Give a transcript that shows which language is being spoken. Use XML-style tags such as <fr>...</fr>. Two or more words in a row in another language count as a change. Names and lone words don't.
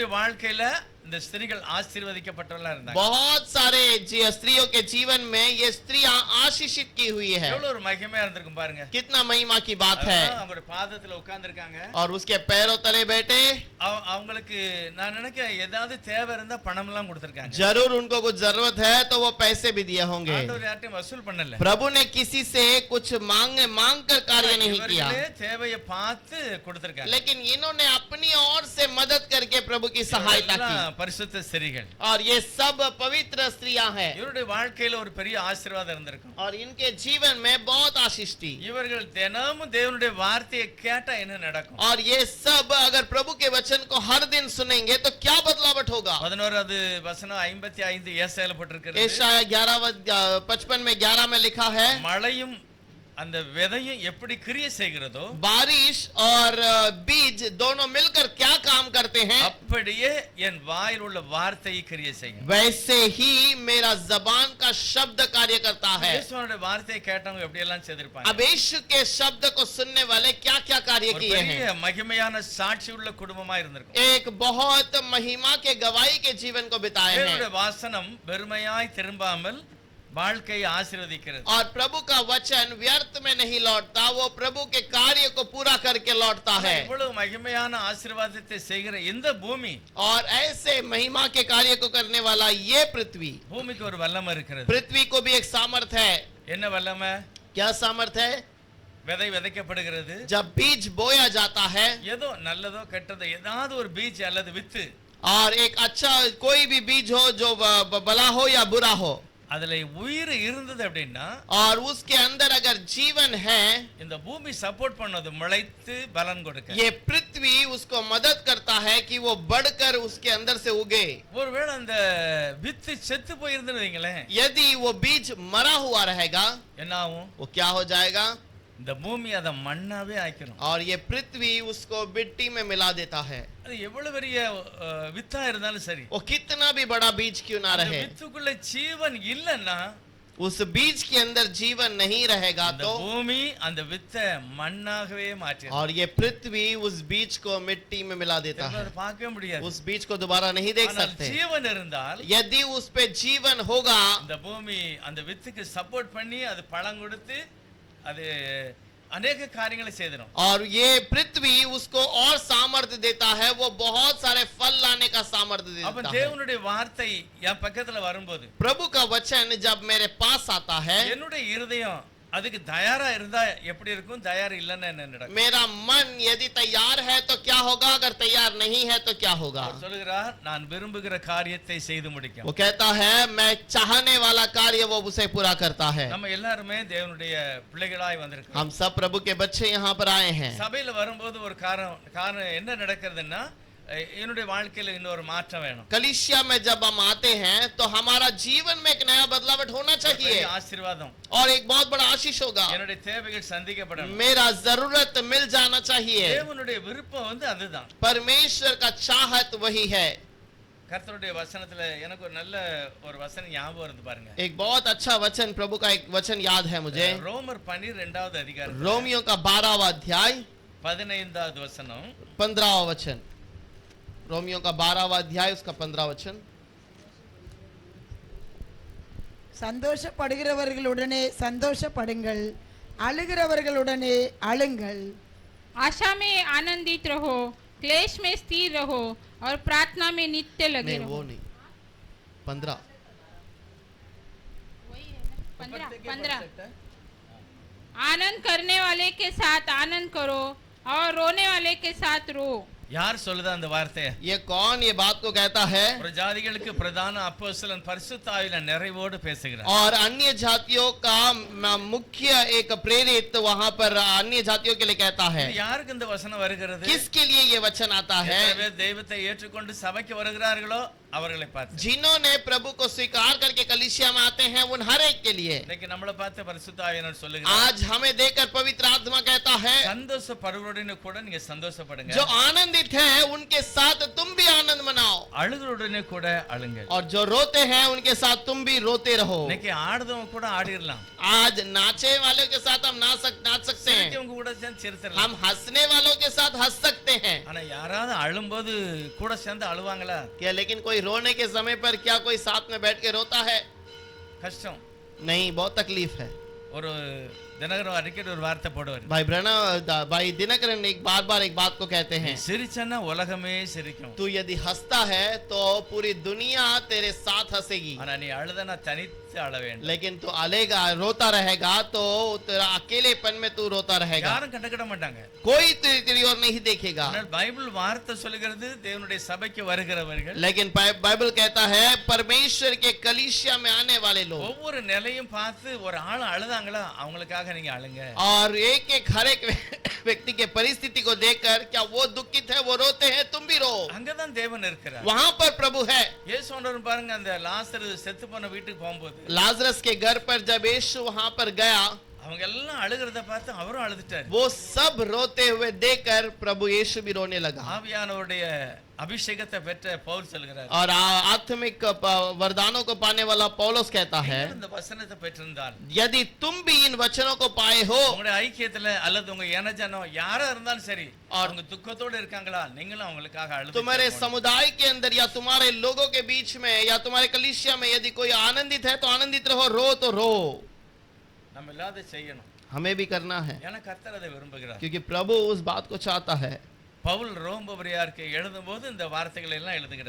<ta>அநேகருடைய வாழ்க்கையில இந்த ஸ்திரீகள் ஆசீர்வதிக்கப்பட்டவர்களா இருந்தாங்க.</ta> <hi>बहुत सारे स्त्रियों के जीवन में ये स्त्रियां आशीषित की हुई है।</hi> <ta>எவ்வளவு ஒரு மகிமையா இருந்திருக்கும் பாருங்க.</ta> <hi>कितना महिमा की बात है।</hi> <ta>அவங்களுடைய பாதத்துல உட்கார்ந்திருக்காங்க.</ta> <hi>और उसके पैरों तले बैठे</hi> <ta>அவங்களுக்கு நான் நினைக்கிறேன் ஏதாவது தேவை இருந்தா பணம் எல்லாம் கொடுத்திருக்காங்க.</ta> <hi>जरूर उनको कुछ जरूरत है तो वो पैसे भी दिए होंगे।</hi> <ta>ஆண்டவர் யார்ட்டையும் வசூல் பண்ணல.</ta> <hi>प्रभु ने किसी से कुछ मांग कर कार्य नहीं किया,</hi> <ta>தேவையை பார்த்து கொடுத்திருக்காங்க.</ta> <hi>लेकिन इन्होंने अपनी ओर से मदद करके प्रभु की सहायता की।</hi> <ta>பரிசுத்த ஸ்திரீகள்.</ta> <hi>और ये सब पवित्र स्त्रियां हैं।</hi> <ta>இவருடைய வாழ்க்கையில ஒரு பெரிய ஆசீர்வாதம் இருந்திருக்கும்.</ta> <hi>और इनके जीवन में बहुत आशीष थी।</hi> <ta>இவர்கள் தினமும் தேவனுடைய வார்த்தையை கேட்டா என்ன நடக்கும்?</ta> <hi>और ये सब अगर प्रभु के वचन को हर दिन सुनेंगे तो क्या बदलावट होगा।</hi> <ta>11வது வசனம் 55 ஏசாயால போட்டிருக்கிறது.</ta> <hi>एशाया 55 में 11 में लिखा है,</hi> <ta>மழையும் அந்த விதையும் எப்படி கிரியை செய்கிறதோ</ta> <hi>बारिश और बीज दोनों मिलकर क्या काम करते हैं,</hi> <ta>அப்படியே என் வாயில் உள்ள வார்த்தை கிரியை செய்யும்.</ta> <hi>वैसे ही मेरा जबान का शब्द कार्य करता है।</hi> <ta>இயேசுவோட வார்த்தையை கேட்டவங்க எப்படி எல்லாம் செய்திருப்பாங்க?</ta> <hi>अब यीशु के शब्द को सुनने वाले क्या क्या कार्य</hi> <ta>ஒரு</ta> <hi>किए हैं।</hi> <ta>பெரிய மகிமையான சாட்சி உள்ள குடும்பமா இருந்திருக்கும்.</ta> <hi>एक बहुत महिमा के गवाही के जीवन को बिताए</hi> <ta>தேவனுடைய</ta> <hi>हैं।</hi> <ta>வாசனம் வெறுமையாய் திரும்பாமல் வாழ்க்கையை ஆசீர்வதிக்கிறது.</ta> <hi>और प्रभु का वचन व्यर्थ में नहीं लौटता, वो प्रभु के कार्य को पूरा करके लौटता है।</hi> <ta>இவ்வளவு மகிமையான ஆசீர்வாதத்தை செய்கிற இந்த பூமி,</ta> <hi>और ऐसे महिमा के कार्य को करने वाला ये पृथ्वी,</hi> <ta>பூமிக்கு ஒரு வல்லமை இருக்கிறது.</ta> <hi>पृथ्वी को भी एक सामर्थ है।</hi> <ta>என்ன வல்லமை?</ta> <hi>क्या सामर्थ है?</hi> <ta>விதை விதைக்கப்படுகிறது.</ta> <hi>जब बीज बोया जाता है,</hi> <ta>ஏதோ நல்லதோ கெட்டதோ ஏதாவது ஒரு பீஜ் அல்லது வித்து,</ta> <hi>और एक अच्छा कोई भी बीज हो जो भला हो या बुरा हो,</hi> <ta>அதுல உயிர் இருந்தது அப்படின்னா</ta> <hi>और उसके अंदर अगर जीवन है,</hi> <ta>இந்த பூமி சப்போர்ட் பண்ணது முளைத்து பலன் கொடுக்க.</ta> <hi>ये पृथ्वी उसको मदद करता है कि वो बढ़कर उसके अंदर से उगे।</hi> <ta>ஒருவேளை அந்த வித்து செத்து போயிருந்தது வைங்களேன்,</ta> <hi>यदि वो बीज मरा हुआ रहेगा,</hi> <ta>என்ன ஆகும்?</ta> <hi>वो क्या हो जाएगा?</hi> <ta>இந்த பூமி அதை மண்ணாவே ஆக்கிரும்.</ta> <hi>और ये पृथ्वी उसको मिट्टी में मिला देता है।</hi> <ta>அது எவ்வளவு பெரிய வித்தா இருந்தாலும் சரி,</ta> <hi>वो कितना भी बड़ा बीज क्यों ना</hi> <ta>அந்த</ta> <hi>रहे,</hi> <ta>வித்துக்குள்ள ஜீவன் இல்லன்னா</ta> <hi>उस बीज के अंदर जीवन नहीं रहेगा</hi> <ta>அந்த</ta> <hi>तो,</hi> <ta>பூமி அந்த வித்தை மண்ணாகவே மாற்றிடும்.</ta> <hi>और ये पृथ्वी उस बीज को मिट्टी में मिला देता है।</hi> <ta>அதை பார்க்கவே முடியாது.</ta> <hi>उस बीज को दोबारा नहीं देख</hi> <ta>ஆனால்</ta> <hi>सकते।</hi> <ta>ஜீவன் இருந்தால்</ta> <hi>यदि उस पे जीवन होगा,</hi> <ta>இந்த பூமி அந்த வித்துக்கு சப்போர்ட் பண்ணி அது பழம் கொடுத்து அது अनेक காரியங்களை செய்திடும்.</ta> <hi>और ये पृथ्वी उसको और सामर्थ्य देता है, वो बहुत सारे फल लाने का सामर्थ्य</hi> <ta>அப்ப</ta> <hi>देता है।</hi> <ta>தேவனுடைய வார்த்தை என் பக்கத்துல வரும்போது</ta> <hi>प्रभु का वचन जब मेरे पास आता है,</hi> <ta>என்னுடைய இருதயம் அதுக்கு தயாரா இருந்தா எப்படி இருக்கும், தயார் இல்லன்னா என்ன நடக்கும்?</ta> <hi>मेरा मन यदि तैयार है तो क्या होगा, अगर तैयार नहीं है तो क्या होगा।</hi> <ta>அவர் சொல்லுகிறார், நான் விரும்புகிற காரியத்தை செய்து முடிக்கும்.</ta> <hi>वो कहता है मैं चाहने वाला कार्य वो उसे पूरा करता है।</hi> <ta>நம்ம எல்லாருமே தேவனுடைய பிள்ளைகளாய் வந்திருக்கோம்.</ta> <hi>हम सब प्रभु के बच्चे यहाँ पर आए हैं।</hi> <ta>சபையில வரும்போது ஒரு காரணம் என்ன நடக்கிறதுன்னா, என்னுடைய வாழ்க்கையில இன்னொரு மாற்றம் வேணும்.</ta> <hi>कलीसिया में जब हम आते हैं तो हमारा जीवन में एक नया बदलावट होना चाहिए,</hi> <ta>பெரிய ஆசீர்வாதம்,</ta> <hi>और एक बहुत बड़ा आशीष होगा।</hi> <ta>என்னுடைய தேவைகள் சந்திக்கப்படணும்.</ta> <hi>मेरा जरूरत मिल जाना चाहिए।</hi> <ta>தேவனுடைய விருப்பம் அதுதான்.</ta> <hi>परमेश्वर का चाहत वही है।</hi> <ta>கர்த்தருடைய வசனத்துல எனக்கு ஒரு நல்ல ஒரு வசனம் ஞாபகம் வருது பாருங்க.</ta> <hi>एक बहुत अच्छा वचन, प्रभु का एक वचन याद है मुझे।</hi> <ta>ரோமர் 12வது அதிகாரம்</ta> <hi>रोमियो का 12वां अध्याय</hi> <ta>15வது வசனம்,</ta> <hi>15वां वचन। रोमियो का 12वां अध्याय उसका 15वां वचन।</hi> <ta>சந்தோஷப்படுகிறவர்களுடனே சந்தோஷப்படுங்கள், அழுகிறவர்களுடனே அழுங்கள்.</ta> <hi>आशा में आनंदित रहो, क्लेश में स्थिर रहो और प्रार्थना में नित्य लगे नहीं रहो। वो नहीं, 15। 15 आनंद करने वाले के साथ आनंद करो और रोने वाले के साथ रो।</hi> <ta>யார் சொல்லுதா அந்த வார்த்தையை?</ta> <hi>ये कौन ये बात को कहता है?</hi> <ta>ஒரு ஜாதிகளுக்கு பிரதான அப்போஸ்தலன் பரிசுத்த ஆவியில நிறைவோடு பேசுகிறார்.</ta> <hi>और अन्य जातियों का मुख्य एक प्रेरित वहां पर अन्य जातियों के लिए कहता है।</hi> <ta>இது யாருக்கு இந்த வசனம் வருகிறது?</ta> <hi>किसके लिए ये वचन आता है?</hi> <ta>எத்தனை பேர் தெய்வத்தை ஏற்றுக்கொண்டு சபைக்கு வருகிறார்களோ அவர்களை பார்த்து.</ta> <hi>जिन्होंने प्रभु को स्वीकार करके कलीसिया में आते हैं उन हर एक के लिए।</hi> <ta>இன்னைக்கு நம்மளை பார்த்து பரிசுத்த ஆவியானவர் சொல்லுகிறார்,</ta> <hi>आज हमें देखकर पवित्र आत्मा कहता है,</hi> <ta>சந்தோஷப்படுவதுடனே கூட நீங்க சந்தோஷப்படுங்க,</ta> <hi>जो आनंदित हैं उनके साथ तुम भी आनंद मनाओ,</hi> <ta>அழுகிறவுடனே கூட அழுங்க.</ta> <hi>और जो रोते हैं उनके साथ तुम भी रोते रहो।</hi> <ta>இன்னைக்கு ஆடுறவங்க கூட ஆடிரலாம்,</ta> <hi>आज नाचे वालों के साथ हम नाच सकते हैं,</hi> <ta>சிரிக்கிறவங்க கூட சேர்ந்து சிரிச்சிரலாம்.</ta> <hi>हम हंसने वालों के साथ हंस सकते हैं।</hi> <ta>ஆனா யாராவது அழும்போது கூட சேர்ந்து அழுவாங்களா?</ta> <hi>क्या लेकिन कोई कोई रोने के समय पर क्या कोई साथ में बैठ के रोता है?</hi> <ta>கஷ்டம்.</ta> <hi>नहीं, बहुत तकलीफ है।</hi> <ta>ஒரு தினகரன் அடிக்கடி ஒரு வார்த்தை போடுவார்.</ta> <hi>भाई दिनकरन एक बार एक बात को कहते हैं,</hi> <ta>சிரிச்சன்னா உலகமே சிரிக்கும்.</ta> <hi>तू यदि हंसता है तो पूरी दुनिया तेरे साथ हंसेगी,</hi> <ta>ஆனா நீ அழுதனா தனித்து அழ வேண்டும்.</ta> <hi>लेकिन तू अलेगा रोता रहेगा तो तेरा अकेलेपन में तू रोता रहेगा,</hi> <ta>யாரும் கண்டுக்கிட மாட்டாங்க.</ta> <hi>कोई तेरी ओर नहीं देखेगा।</hi> <ta>ஆனால் பைபிள் வார்த்தை சொல்லுகிறது தேவனுடைய சபைக்கு வருகிறவர்கள்,</ta> <hi>लेकिन बाइबल कहता है परमेश्वर के कलीसिया में आने वाले लोग,</hi> <ta>ஒவ்வொரு நிலையும் பார்த்து ஒரு ஆள் அழுதாங்களா அவங்களுக்காக நீங்க அழுங்க.</ta> <hi>और एक हर एक व्यक्ति के परिस्थिति को देखकर क्या वो दुखित है, वो रोते हैं, तुम भी रो।</hi> <ta>அங்கதான் தேவன் இருக்கிறார்.</ta> <hi>वहां पर प्रभु है।</hi> <ta>இயேசு ஆண்டவர் பாருங்க, அந்த லாசரு செத்து போன வீட்டுக்கு போகும்போது</ta> <hi>लाजरस के घर पर जब यीशु वहां पर गया,</hi> <ta>அவங்க எல்லாம் அழுகிறத பார்த்து அவரும் அழுதுட்டாரு.</ta> <hi>वो सब रोते हुए देखकर प्रभु यीशु भी रोने लगा।</hi> <ta>ஆவியானவருடைய அபிஷேகத்தை பெற்ற பவுல் சொல்கிறார்,</ta> <hi>और आत्मिक वरदानों को पाने वाला पौलुस कहता है,</hi> <ta>இந்த வசனத்தை பெற்றிருந்தால்</ta> <hi>यदि तुम भी इन वचनों को पाए हो,</hi> <ta>உங்களுடைய ஐக்கியத்துல அல்லது உங்க இனஜனம் யாரா இருந்தாலும் சரி, அவங்க துக்கத்தோட இருக்காங்களா, நீங்களும் அவங்களுக்காக அழுது</ta> <hi>तुम्हारे समुदाय के अंदर या तुम्हारे लोगों के बीच में या तुम्हारे कलीसिया में यदि कोई आनंदित है तो आनंदित रहो, रो तो रो।</hi> <ta>நம்ம எல்லாத செய்யணும்.</ta> <hi>हमें भी करना है,</hi> <ta>ஏன்னா கர்த்தர் அதை விரும்புகிறார்.</ta> <hi>क्योंकि प्रभु उस बात को चाहता है।</hi> <ta>பவுல் ரோமபுரியாருக்கு எழுதும்போது இந்த வார்த்தைகளை எல்லாம் எழுதுகிறார்.</ta>